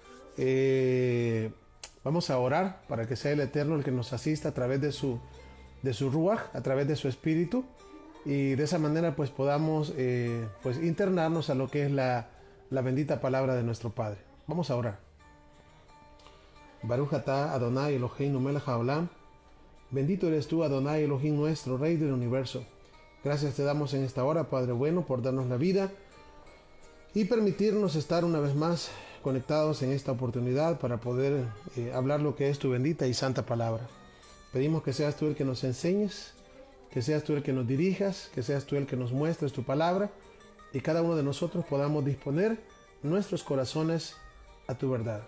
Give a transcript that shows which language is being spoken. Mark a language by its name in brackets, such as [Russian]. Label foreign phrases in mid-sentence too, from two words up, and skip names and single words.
[Spanish] Vamos a orar para que sea el Eterno el que nos asista a través de su Ruach, a través de su Espíritu, y de esa manera pues podamos internarnos a lo que es la bendita palabra de nuestro Padre. Vamos a orar. [Hebrew] ברוך אתה אדוני אלוהינו מלך העולם. [Spanish] Bendito eres tú, [Hebrew] אדוני אלוהים, [Spanish] nuestro Rey del universo. Gracias te damos en esta hora, Padre bueno, por darnos la vida y permitirnos estar una vez más conectados en esta oportunidad para poder hablar lo que es tu bendita y santa palabra. Pedimos que seas tú el que nos enseñes, que seas tú el que nos dirijas, que seas tú el que nos muestres tu palabra y cada uno de nosotros podamos disponer nuestros corazones a tu verdad.